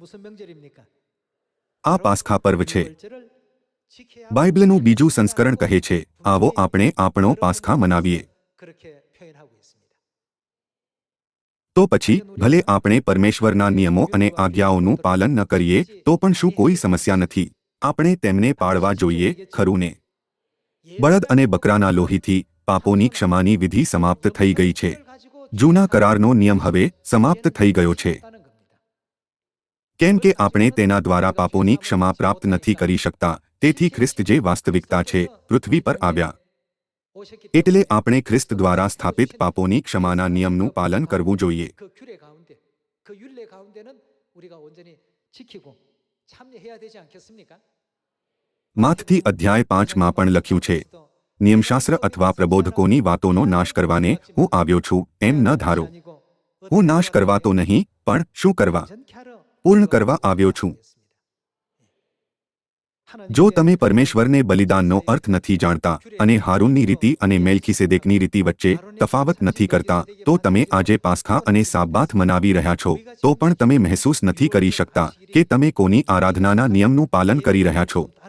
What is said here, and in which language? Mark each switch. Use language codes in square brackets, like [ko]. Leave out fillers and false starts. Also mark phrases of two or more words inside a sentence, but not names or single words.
[gu] આ પાસ્ખા પર્વ છે બાઇબલનું બીજું સંસ્કરણ કહે છે આવો આપણે આપણો પાસ્ખા મનાવીએ તો પછી ભલે આપણે પરમેશ્વરના નિયમો અને આજ્ઞાઓનું પાલન ન કરીએ તો પણ શું કોઈ સમસ્યા નથી આપણે તેમને પાળવા જોઈએ ખરું ને બળદ અને બકરાના લોહીથી પાપોની ક્ષમાની વિધિ સમાપ્ત થઈ ગઈ છે જૂના કરારનો નિયમ હવે સમાપ્ત થઈ ગયો છે કેમ કે આપણે તેના દ્વારા પાપોની ક્ષમા પ્રાપ્ત નથી કરી શકતા, તેથી ખ્રિસ્ત જે વાસ્તવિકતા છે પૃથ્વી પર આવ્યા. એટલે આપણે ખ્રિસ્ત દ્વારા સ્થાપિત પાપોની ક્ષમાના નિયમનું પાલન કરવું જોઈએ. [ko] 그 규례 가운데, 그 율례 가운데는 우리가 온전히 지키고 참여해야 되지 않겠습니까? [gu] માથથી અધ્યાય 5માં પણ લખ્યું છે, નિયમશાસ્ત્ર અથવા પ્રબોધકોની વાતોનો નાશ કરવાને હું આવ્યો છું એમ ન ધારો. હું નાશ કરવા તો નહીં, પણ શું કરવા? પૂર્ણ કરવા આવ્યો છું. જો તમે પરમેશ્વરને બલિદાનનો અર્થ નથી જાણતા અને હારૂનની રીતિ અને મેલ્કીસેદેકની રીતિ વચ્ચે તફાવત નથી કરતા, તો તમે આજે પાસ્ખા અને સાબ્બાત મનાવી રહ્યા છો તો પણ તમે મહેસૂસ નથી કરી શકતા કે તમે કોની આરાધનાના નિયમનું પાલન કરી રહ્યા છો.